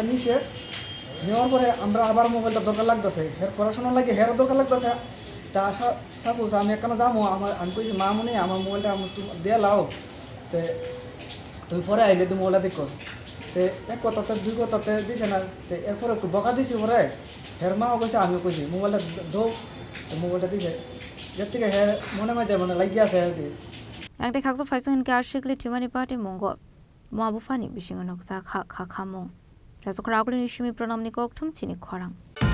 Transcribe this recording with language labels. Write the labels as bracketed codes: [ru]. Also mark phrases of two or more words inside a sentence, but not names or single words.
[bn] নিচে নেওয়ার পরে আমরা আবার মোবাইলটা দরকার লাগতেছে হ্যাঁ পড়াশোনা লাগে হ্যাঁ দরকার লাগতেছে তা সাপোজ আমি এখানে যাবো আমি কইছি মা মনে আমার মোবাইলটা আমি দিয়ে লাও তো তুমি পরে আইলে তুমি মোবাইলটা দেখো তো এক কথাতে দুই কথাতে দিছে না তো এরপরে একটু বকা দিছি পরে হের মাও কইছে আমিও কইছি মোবাইলটা দৌ মোবাইলটা দিছে এর থেকে হ্যাঁ মনে মানে লাগিয়ে আছে আর কি [trp] Angte khakso faisung ke Sikli Tongmani party mongo Buma-Buphani bising nok Sakha Khakhamong Raso Khorang ni shimi pranam ni kokthum Chini Khorang